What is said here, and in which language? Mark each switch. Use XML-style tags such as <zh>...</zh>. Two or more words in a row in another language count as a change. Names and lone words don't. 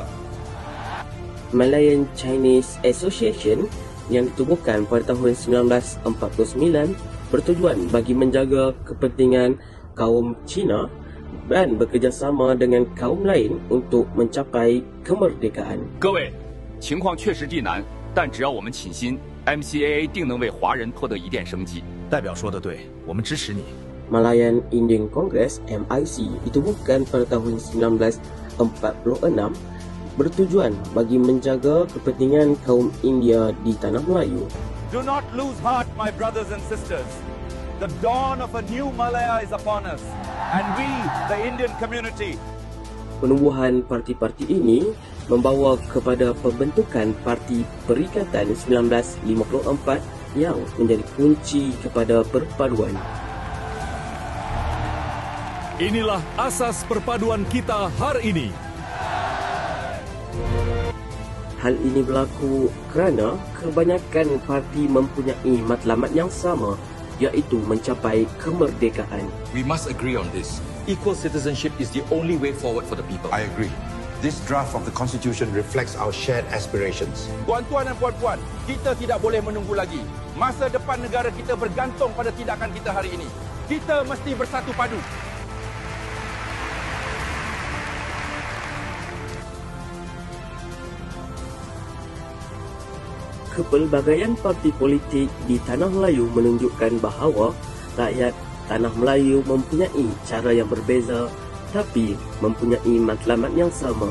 <ms>Malayan Chinese Association yang ditubuhkan pada tahun 1949 bertujuan bagi menjaga kepentingan kaum Cina dan bekerjasama dengan kaum lain untuk mencapai kemerdekaan.</ms> <zh>各位，情况确实地难，但只要我们倾心 ，MCAA 定能为华人获得一点生机。代表说的对，我们支持你。</zh> <ms>Malayan Indian Congress MIC ditubuhkan pada tahun 1946 bertujuan bagi menjaga kepentingan kaum India di Tanah Melayu.</ms> <en>Do not lose heart, my brothers and sisters. The dawn of a new Malaya is upon us, and we, the Indian community.</en> <ms>Penubuhan parti-parti ini membawa kepada pembentukan Parti Perikatan 1954 yang menjadi kunci kepada perpaduan. Inilah asas perpaduan kita hari ini. Hal ini berlaku kerana kebanyakan parti mempunyai matlamat yang sama iaitu mencapai kemerdekaan.</ms> <en>We must agree on this. Equal citizenship is the only way forward for the people. I agree. This draft of the Constitution reflects our shared aspirations.</en> <ms>Tuan-tuan dan puan-puan, kita tidak boleh menunggu lagi. Masa depan negara kita bergantung pada tindakan kita hari ini. Kita mesti bersatu padu. Kepelbagaian parti politik di Tanah Melayu menunjukkan bahawa rakyat Tanah Melayu mempunyai cara yang berbeza tapi mempunyai matlamat yang sama.</ms>